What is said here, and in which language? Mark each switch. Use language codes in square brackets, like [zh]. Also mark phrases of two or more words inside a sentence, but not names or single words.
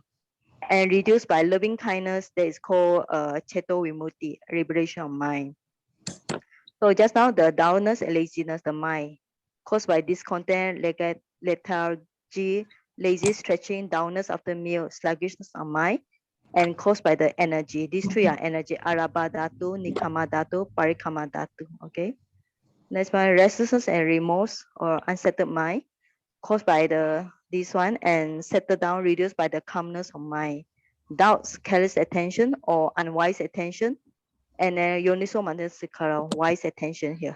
[en] And reduced by loving kindness, that is called [pi] ceto vimutti, [en] liberation of mind. So just now, the dullness and laziness, the mind, caused by discontent, lethargy, lazy stretching, dullness after meal, sluggishness of mind, and caused by the energy. These 3 are energy: [pi] arabha dhatu, nikama dhatu, parikamma dhatu. [en] Okay. Next one, restlessness and remorse or unsettled mind, caused by this one, and settled down, reduced by the calmness of mind. Doubts, careless attention or unwise attention, and [pi] ayoniso manasikara, [en] wise attention here.